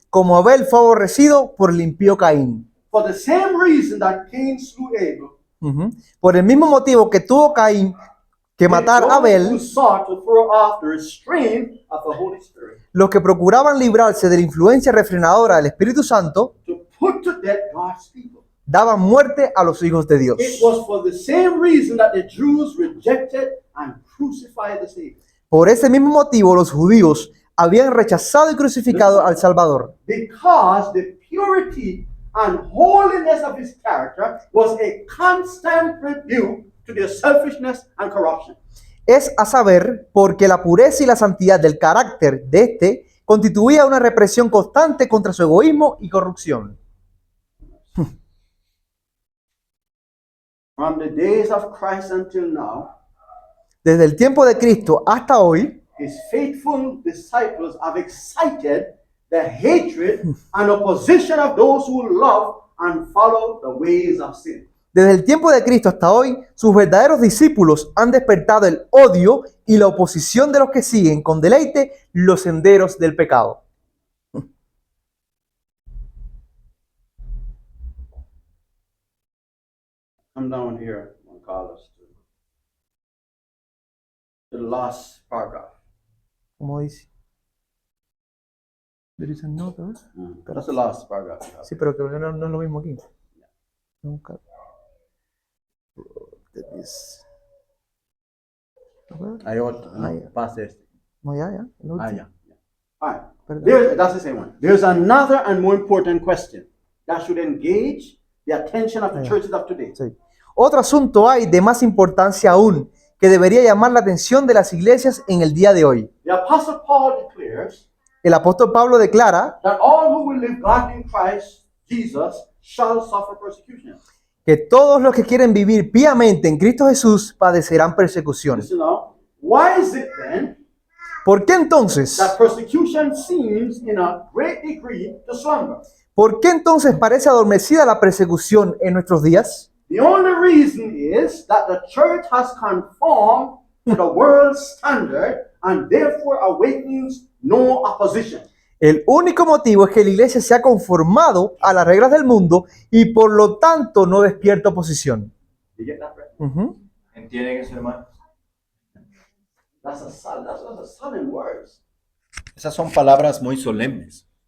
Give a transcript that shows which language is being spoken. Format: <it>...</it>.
<es>Como Abel fue aborrecido por el impío Caín.</es> <en>For the same reason that Cain slew Abel, Ujú.</en> <es>Por el mismo motivo que tuvo Caín que matar a</es> <en>those who</en> <es>Abel,</es> <en>sought to throw off the restraint of the Holy Spirit,</en> <es>los que procuraban librarse de la influencia refrenadora del Espíritu Santo,</es> <en>to put to death God's people.</en> <es>daban muerte a los hijos de Dios.</es> <en>It was for the same reason that the Jews rejected and crucified the Savior.</en> <es>Por ese mismo motivo los judíos habían rechazado y crucificado al Salvador,</es> <en>Because the purity and holiness of his character was a constant rebuke to their selfishness and corruption.</en> <es>es a saber, porque la pureza y la santidad del carácter de éste constituía una represión constante contra su egoísmo y corrupción.</es> <en>From the days of Christ until now,</en> <es>Desde el tiempo de Cristo hasta hoy,</es> <en>his faithful disciples have excited the hatred and opposition of those who love and follow the ways of sin.</en> <es>desde el tiempo de Cristo hasta hoy, sus verdaderos discípulos han despertado el odio y la oposición de los que siguen con deleite los senderos del pecado.</es> <en>Come down here, Juan Carlos, to the last paragraph.</en> <es>Como dice.</es> <en>There is another. That's the last paragraph.</en> <es>Sí, pero creo que no es lo mismo aquí. Nunca.</es> <en>I ought pass this.</en> <es>No, ya. el último.</es> <en>Yeah. All right.</en> <es>Perdón.</es> <en>That's the same one. There's another and more important question that should engage the attention of the churches of today.</en> <es>Sí. Otro asunto hay de más importancia aún que debería llamar la atención de las iglesias en el día de hoy.</es> <en>The Apostle Paul declares</en> <es>El apóstol Pablo declara</es> <en>that all who will live godly in Christ Jesus shall suffer persecution.</en> <es>que todos los que quieren vivir piamente en Cristo Jesús padecerán persecución.</es> <en>Listen now. Why is it then</en> <es>¿Por qué entonces?</es> <en>that persecution seems in a great degree to slumber?</en> <es>¿Por qué entonces parece adormecida la persecución en nuestros días?</es> <en>The only reason is that the church has conformed to the world's standard and therefore awakens no opposition.</en> <es>El único motivo es que la iglesia se ha conformado a las reglas del mundo y por lo tanto no despierta oposición.</es> <en>You get that right? Ujú.</en> <es>¿entienden eso, hermano?</es> <en>That's a solemn words.</en> <es>Esas son palabras muy solemnes.</es>